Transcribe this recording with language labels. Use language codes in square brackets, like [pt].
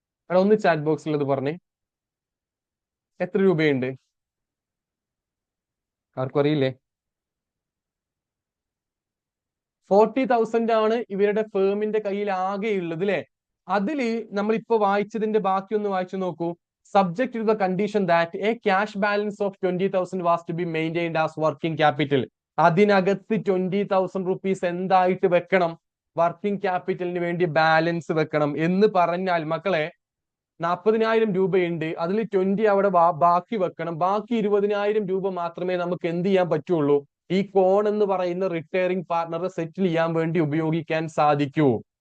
[ml] എടാ ഒന്ന് ചാറ്റ് ബോക്സിൽ അത് പറഞ്ഞേ. എത്ര രൂപയുണ്ട്? ആർക്കും അറിയില്ലേ? 40,000 ആണ് ഇവരുടെ ഫേമിന്റെ കയ്യിൽ ആകെ ഉള്ളത് അല്ലെ? അതില് നമ്മളിപ്പോ വായിച്ചതിന്റെ ബാക്കി ഒന്ന് വായിച്ചു നോക്കൂ. [en] Subject to the condition that a cash balance of 20,000 was to be maintained as working capital. [ml] അതിനകത്ത് 20,000 റുപ്പീസ് എന്തായിട്ട് വെക്കണം? വർക്കിംഗ് ക്യാപിറ്റലിന് വേണ്ടി ബാലൻസ് വെക്കണം എന്ന് പറഞ്ഞാൽ മക്കളെ 40,000 രൂപയുണ്ട്. അതിൽ 20 അവിടെ ബാക്കി വെക്കണം. ബാക്കി 20,000 രൂപ മാത്രമേ നമുക്ക് എന്ത് ചെയ്യാൻ പറ്റുള്ളൂ? ഈ കോൺ എന്ന് പറയുന്ന റിട്ടയറിംഗ് പാർട്ണറെ സെറ്റിൽ ചെയ്യാൻ വേണ്ടി ഉപയോഗിക്കാൻ സാധിക്കൂ.